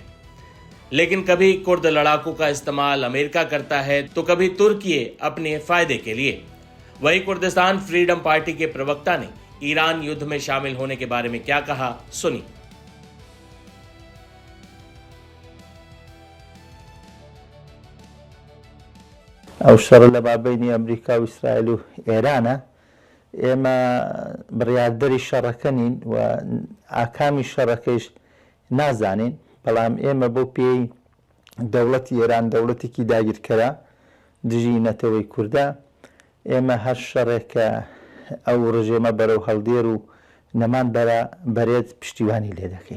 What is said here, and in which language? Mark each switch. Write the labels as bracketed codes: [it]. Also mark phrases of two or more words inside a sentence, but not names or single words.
[hi] लेकिन कभी कुर्द लड़ाकों का इस्तेमाल अमेरिका करता है तो कभी तुर्की अपने फायदे के लिए। वही कुर्दिस्तान फ्रीडम पार्टी के प्रवक्ता ने ईरान युद्ध में शामिल होने के बारे में क्या कहा, सुनिए। [ckb] او شر لە بینی ئەمریکا و ئیسرائیل و ئێرانە ئێمە بڕیاردەری شەڕەکەنین و ئاکامی شەڕەکەیش نازانین، بەڵام ئێمە بۆ پێی دەوڵەتی ئێران دەوڵەتێکی داگیرکەرە دژی نەتەوەی کووردە ئێمە هەر شەڕێکە ئەو ڕژێمە بەرەو هەڵدێر و نەمان بەرێت پشتیوانی لێ دەکەین.